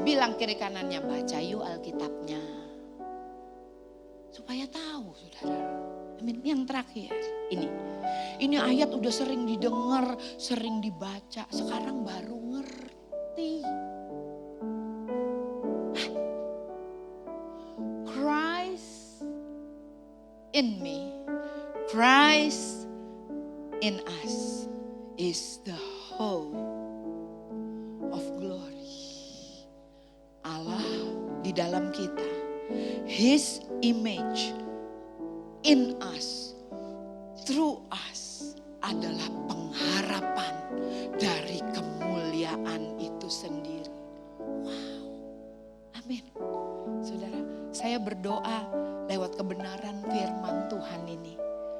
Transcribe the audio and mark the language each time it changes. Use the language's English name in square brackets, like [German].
[Indonesian] Bilang kiri kanannya, baca yuk Alkitabnya. Supaya tahu saudara. Amin. Yang terakhir ini ayat udah sering didengar, sering dibaca, sekarang baru ngerti. [English] Christ in me, Christ in us is the hope of glory. [Indonesian] Allah di dalam kita, [English] His image in us, through us [Indonesian] adalah pengharapan dari kemuliaan itu sendiri. Wow, amin. Saudara, saya berdoa lewat kebenaran firman Tuhan ini.